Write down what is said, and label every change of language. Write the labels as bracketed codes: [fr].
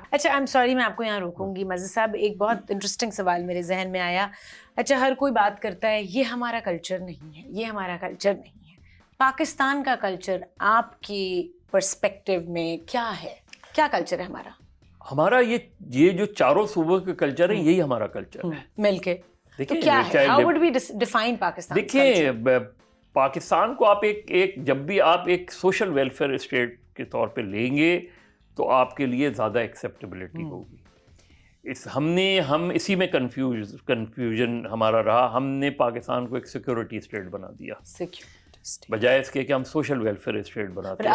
[ur] اچھا، [en] I am sorry, [ur] میں آپ کو یہاں روکوں گی. مزید صاحب، ایک بہت انٹرسٹنگ سوال میرے ذہن میں آیا. اچھا، ہر کوئی بات کرتا ہے یہ ہمارا کلچر نہیں ہے، یہ ہمارا کلچر نہیں ہے. پاکستان کا کلچر آپ کی پرسپیکٹیو میں کیا ہے؟ کیا کلچر ہے ہمارا یہ جو چاروں صوبوں کے کلچر ہیں، یہی ہمارا کلچر ہے مل کے. تو کیا ہے؟ [en] How would we define Pakistan? [ur] دیکھیں، پاکستان کو آپ جب بھی آپ ایک سوشل ویلفیئر اسٹیٹ کے طور پہ لیں گے تو آپ کے لیے زیادہ ایکسیپٹیبلٹی ہوگی. ہم اسی میں کنفیوژن ہمارا رہا. ہم نے پاکستان کو ایک سیکورٹی اسٹیٹ بنا دیا بجائے اس کے کہ ہم سوشل ویلفیئر اسٹیٹ بناتے ہیں.